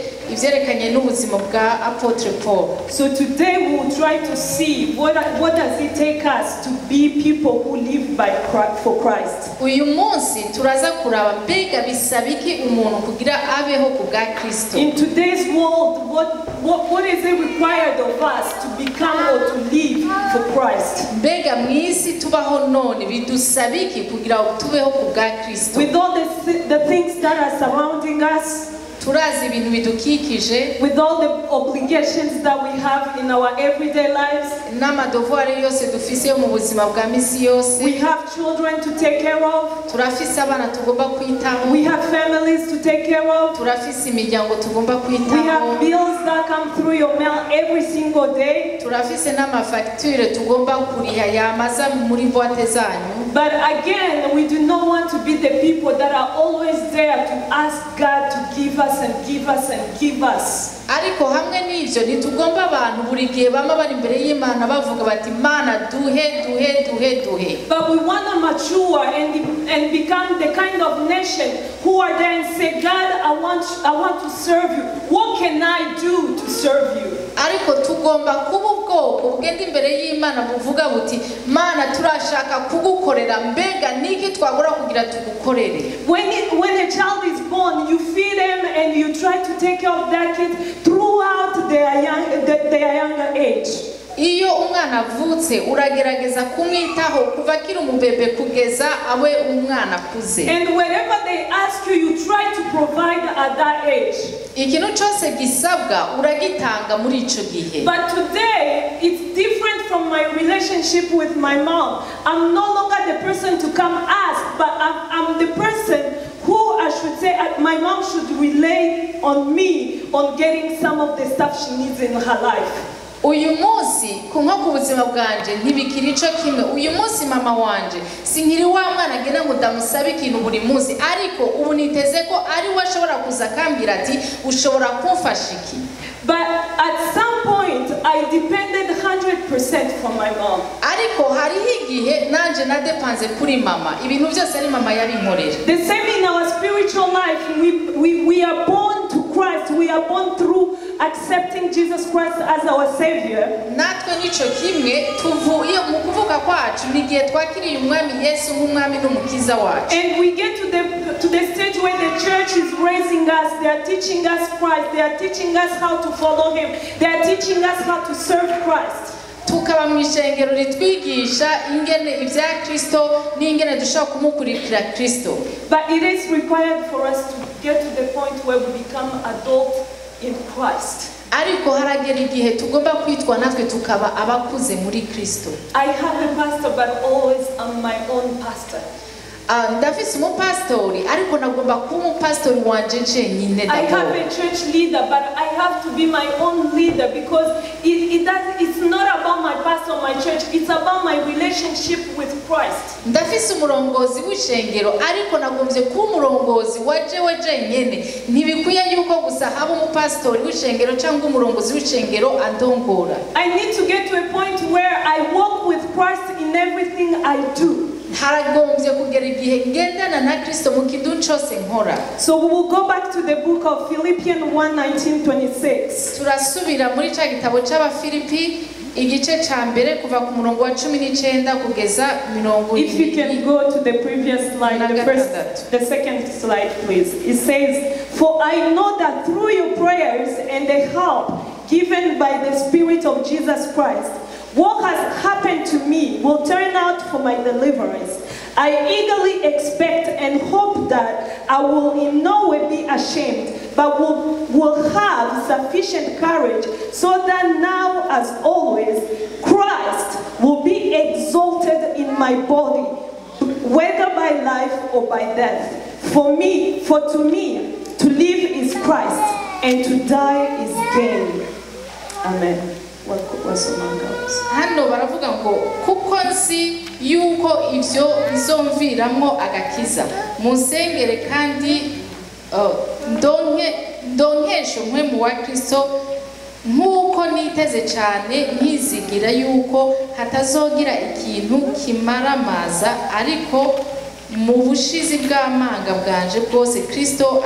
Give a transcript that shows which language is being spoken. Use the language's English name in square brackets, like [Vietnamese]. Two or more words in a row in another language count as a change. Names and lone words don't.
[Rundi] ivyerekanye n'ubuzima bwa Apotre Paul. [English] So today we will try to see what does it take us to be people who live for Christ. [Rundi] Uyu munsi turaza kuraba mbega bisabiki umuntu kugira abeho ku bwa Kristo. [English] In today's world, what is it required of us to become or to live for Christ? [Rundi] Mbega mwisi tubaho none bidusabiki kugira tubeho ku bwa Kristo. [English] With all the things that are surrounding us, [Rundi] turazi ibintu bidukikije, [English] with all the obligations that we have in our everyday lives, [Rundi] n'amadevoir yose dufise mu buzima bwa misi yose, [English] we have children to take care of, [Rundi] turafise abana tugomba kwitaho, [English] we have families to take care of, [Rundi] turafise imiryango tugomba kwitaho, [English] we have bills that come through your mail every single day, [Rundi] turafise n'amafacture tugomba kuriha yamaza muri boîte zanyu. [English] But again, we do not want to be the people that are always there to ask God to give us and give us and give us. [Rundi] Ariko hamwe n'ivyo ntitugomba abantu buri gihe bama bari imbere y'Imana bavuga bati Mana duhe. [English] But we want to mature and become the kind of nation who are there and say, God, I want to serve you. What can I do to serve you? [Rundi] Ariko tugomba kuba ubwoko bugenda imbere y'Imana buvuga buti Mana turashaka kugukorera mbega niki twagora kugira tugukorere. [English] When a child is born, you feed them and you try to take care of that kid throughout their younger age. [Rundi] Iyo umwana avutse uragerageza kumwitaho kuva kiri umubebe kugeza awe umwana kuze. [English] And wherever they ask you, you try to provide at that age. [Rundi] Ikintu cyose gisabwa uragitanga muri ico gihe. [English] But today it's different from my relationship with my mom. I'm no longer the person to come ask, but I'm the person who I should say my mom should rely on me on getting some of the stuff she needs in her life. [Rundi] Uyu munsi kunko ku buzima bwanje ntibikiri ico kimwe. Uyu munsi mama wanje sinkiri wa mwana agenda ngo ndamusabe ikintu buri munsi, ariko ubu niteze ko ari we ashobora kuza akambwira ati ushobora kumfasha iki. [English] But at some point I depended 100% from my mom. [Rundi] Ariko hariho igihe nanje nadepanze kuri mama, ibintu byose ari mama yabinkorera. [English] The same in our spiritual life. We are born to Christ. We are born through accepting Jesus Christ as our Savior. [Rundi] Natwe nico kimwe tuvuye mu kuvuka kwacu nigihe twakiriye umwami Yesu nk'umwami n'umukiza wacu. [English] And we get to the stage where the church is raising us. They are teaching us Christ. They are teaching us how to follow Him. They are teaching us how to serve Christ. [Rundi] Tukaba mu ishengero ritwigisha ingene ibya Kristo n'ingene dushaka kumukurikira Kristo. [English] But it is required for us to get to the point where we become adult in Christ. [Rundi] Ariko haragera igihe tugomba kwitwa natwe tukaba abakuze muri Kristo. [English] I have a pastor, but always I'm my own pastor. [Rundi] Ndafise umupastori ariko nagomba kuba umupastori wanje njenyine. [English] I have a church leader, but I have to be my own leader because it's not about my pastor or my church, it's about my relationship with Christ. [Rundi] Ndafise umurongozi w'ishengero ariko nagombye kuba umurongozi wajewe jenyene. Ntibikwiye yuko gusa haba umupastori w'ishengero cyangwa umurongozi w'ishengero andongora. [English] I need to get to a point where I walk with Christ in everything I do. [Rundi] Haragombye kugera igihe ngendana na Kristo mu kintu cyose nkora. [English] So we will go back to the book of Philippians 1:19-26. [Rundi] Turasubira muri ca gitabo c'Abafilipi igice ca mbere kuva ku murongo wa 19 kugeza 20. [English] If you can go to the previous slide, the second slide please. It says, "For I know that through your prayers and the help given by the Spirit of Jesus Christ, what has happened to me will turn out for my deliverance. I eagerly expect and hope that I will in no way be ashamed, but will have sufficient courage, so that now, as always, Christ will be exalted in my body, whether by life or by death. For to me, to live is Christ, and to die is gain." Amen. [Rundi] Hano baravuga ngo kuko nzi yuko ivyo bizomviramwo agakiza munsengere kandi ndonkeshe umwemu wa Kristo nk'uko niteze cyane nkizigira yuko hatazogira ikintu kimaramaza ariko mu bushizi bw'amanga bwanje bwose Kristo